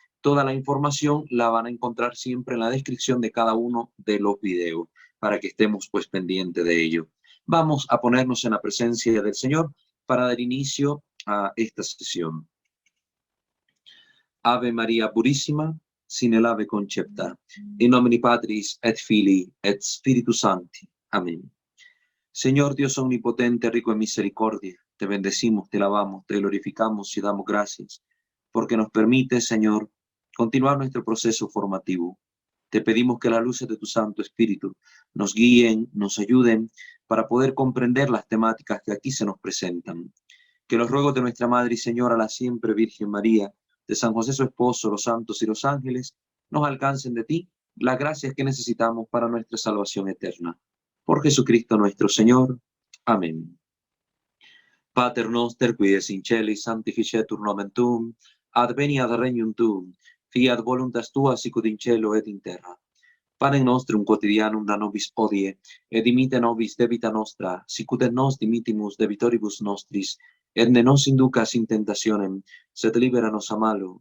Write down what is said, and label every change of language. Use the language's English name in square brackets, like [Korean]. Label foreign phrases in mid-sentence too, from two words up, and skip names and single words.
[Spanish] Toda la información la van a encontrar siempre en la descripción de cada uno de los videos para que estemos pues pendientes de ello. Vamos a ponernos en la presencia del Señor para dar inicio a esta sesión. Ave María Purísima, sin el ave concepta, [Latin] in nomine Patris et Filii et Spiritus Sancti. [Spanish] Amén. Señor Dios omnipotente, rico en misericordia, te bendecimos, te alabamos, te glorificamos y damos gracias, porque nos permite, Señor, continuar nuestro proceso formativo. Te pedimos que las luces de tu Santo Espíritu nos guíen, nos ayuden para poder comprender las temáticas que aquí se nos presentan. Que los ruegos de nuestra Madre y Señora, la siempre Virgen María, de San José su esposo, los santos y los ángeles, nos alcancen de ti las gracias que necesitamos para nuestra salvación eterna. Por Jesucristo nuestro Señor. Amén. [Latin] Pater noster, qui es in celis, sanctificetur nomen tuum, adveniat regnum tuum, fiat voluntas tua sicut in cielo et in terra. Panem nostrum quotidianum da nobis hodie, et dimite nobis debita nostra, sicut et nos dimittimus debitoribus nostris, et ne nos inducas in tentationem, sed libera nos a malo.